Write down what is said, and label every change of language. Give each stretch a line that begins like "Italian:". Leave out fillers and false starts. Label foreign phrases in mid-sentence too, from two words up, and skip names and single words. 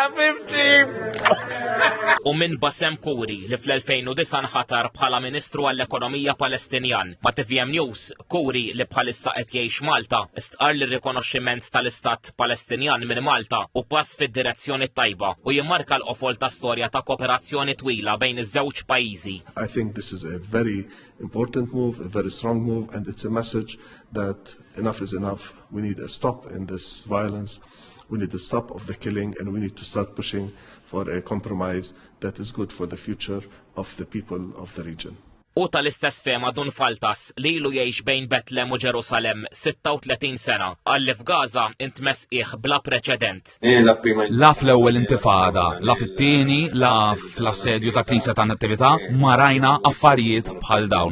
Maltese: U minn Bassem Kouri li fl-2009 nħatar bħala Ministru għall-Ekonomija Palestinjan. Ma' TVM News, Kouri li bħalissa qed jgħix Malta istqar l-rikonoxximent tal-Istat Palestinjan minn Malta u pass fid-direzzjoni tajba u jimmarka l-qofol ta' storja ta' kooperazzjoni twila bejn iż-żewġ pajjiżi.
English: I think this is a very important move, a very strong move, and it's a message that enough is enough. We need a stop in this violence. We need a stop of the killing, and we need to start pushing for a compromise that is good for the future of the people of the region.
Maltese: U tal-istess fema Dun Faltas li ilu jgħix bejn Betlem u Ġerusalem 36 sena għalli f'Gaza intmess bla preċedent. La fl-ewwel intifada, la fit-tieni, la fl-assedju ta' Knisja ta' Nattività ma rajna affarijiet bħal dawn.